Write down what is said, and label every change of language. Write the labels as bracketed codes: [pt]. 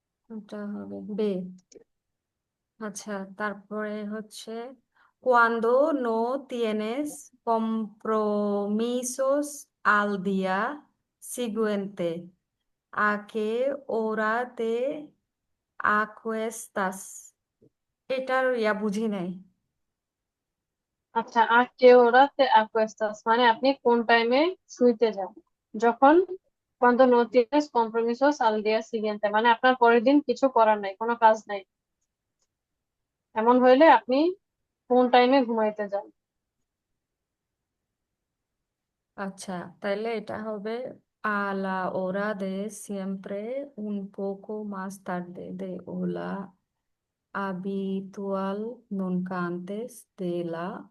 [bn] এটা হবে বে। আচ্ছা, তারপরে হচ্ছে [es] cuando no tienes compromisos al día siguiente, ¿a qué hora te acuestas? [bn] এটার বুঝি নাই। আচ্ছা, আর কেউ রাতে অ্যাকুয়েস্টাস মানে আপনি কোন টাইমে শুইতে যান, যখন [es] cuando no tienes compromisos al día siguiente [bn] মানে আপনার পরের দিন কিছু করার নাই, কোনো কাজ নাই, এমন হইলে আপনি কোন টাইমে ঘুমাইতে যান। আচ্ছা, তাইলে এটা হবে [es] a la hora de siempre un poco más tarde de la habitual, nunca antes de la.